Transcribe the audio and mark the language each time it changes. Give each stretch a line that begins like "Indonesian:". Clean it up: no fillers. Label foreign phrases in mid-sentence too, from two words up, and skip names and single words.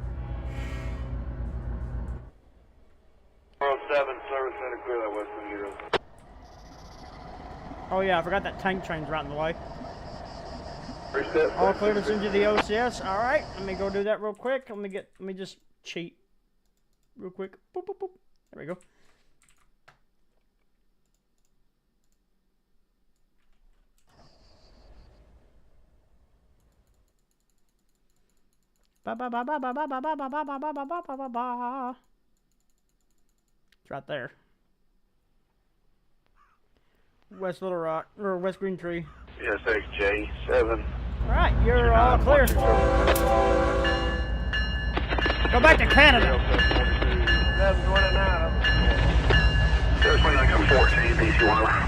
English: 407 service center, clear that western Euro. Oh yeah, I forgot that tank train's right in the way. Reset. All clear to send you the OCS. All right, let me go do that real quick. Let me just cheat real quick. Boop, boop, boop. There we go. Ba ba ba ba ba ba ba ba ba ba ba ba ba ba ba ba. It's right there. West Little Rock or West Green Tree. SXJ7. All right, you're all clear. Go back to Canada. 029 14, BC1.